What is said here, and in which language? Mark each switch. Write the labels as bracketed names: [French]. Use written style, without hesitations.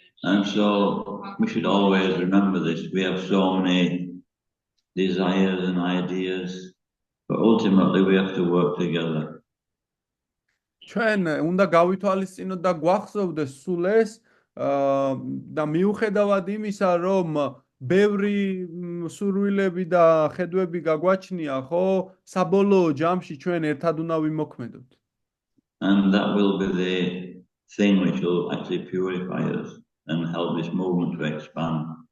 [English] And so we should always remember this. We have so many desires and ideas, but ultimately we have to work together. [Georgian] ჩვენ უნდა გავითვალისწინოთ და გვახსოვდეს სულ ეს და მიუხედავად იმისა, რომ ბევრი სურვილები და ხედვები გაგვაჩნია, ხო, საბოლოო ჯამში ჩვენ ერთად უნდა ვიმოქმედოთ. [English] And that will be the thing which will actually purify us and help this movement to expand.